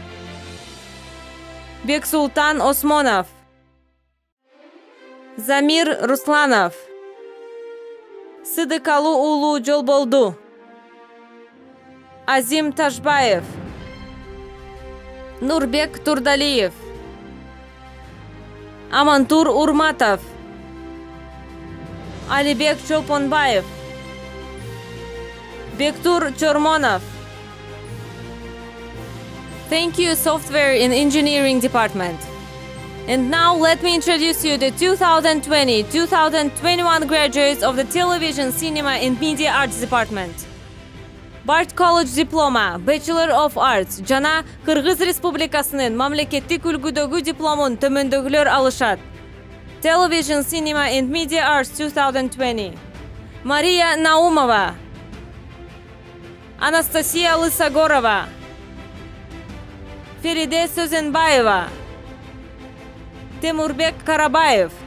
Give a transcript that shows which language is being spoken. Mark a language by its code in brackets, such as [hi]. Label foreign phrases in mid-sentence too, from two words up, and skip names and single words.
[en] Бексултан Осмонов, Замир Русланов, Сыдыкалу Улу Жолболду, Азим Ташбаев, Нурбек Турдалиев, Амантур Урматов, Алибек Чолпонбаев, Бектур Чормонов. Thank you, Software and Engineering Department. And now let me introduce you the 2020-2021 graduates of the Television, Cinema and Media Arts Department. Bard College Diploma, Bachelor of Arts, [ky] жана Кыргыз Республикасынын мамлекеттик үлгүдөгү дипломун төмөндөгүлөр алышат. [en] Television, Cinema and Media Arts 2020. Мария Наумова, Анастасия Лысогорова, Фериде Сөзенбаева, Темурбек Карабаев,